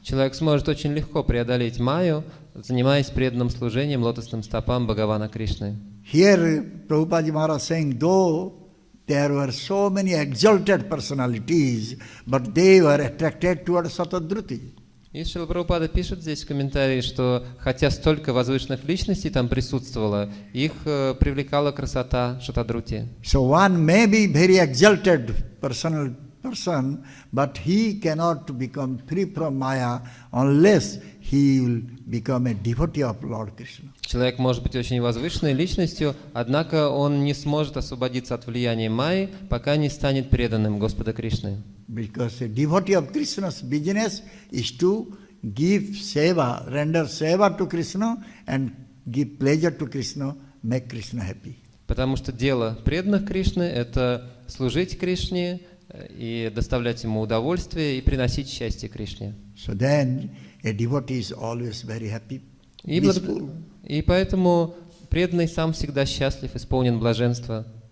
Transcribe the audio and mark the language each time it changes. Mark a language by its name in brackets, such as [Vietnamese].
[Russian] Человек сможет очень легко преодолеть Майю, занимаясь преданным служением лотосным стопам Бхагавана Кришны. [English] Here Prabhupada Maharaj saying, though there were so many exalted personalities, but they were attracted towards Satadruti. [Russian] И Шрила Прабхупада пишет здесь в комментарии, что хотя столько возвышенных личностей там присутствовало, их привлекала красота Шатадрути. [English] So one may be very exalted person, but he cannot become free from Maya unless he will become a devotee of Lord Krishna. [Russian] Человек может быть очень возвышенной личностью, однако он не сможет освободиться от влияния Майи, пока не станет преданным Господа Кришны. [English] Because a devotee of Krishna's business is to give seva, render seva to Krishna and give pleasure to Krishna, make Krishna happy. [Russian] Потому что дело преданных Кришны – это служить Кришне и доставлять ему удовольствие и приносить счастье Кришне. [English] So then a devotee is always very happy, [Russian] И поэтому преданный сам всегда счастлив, исполнен блаженства.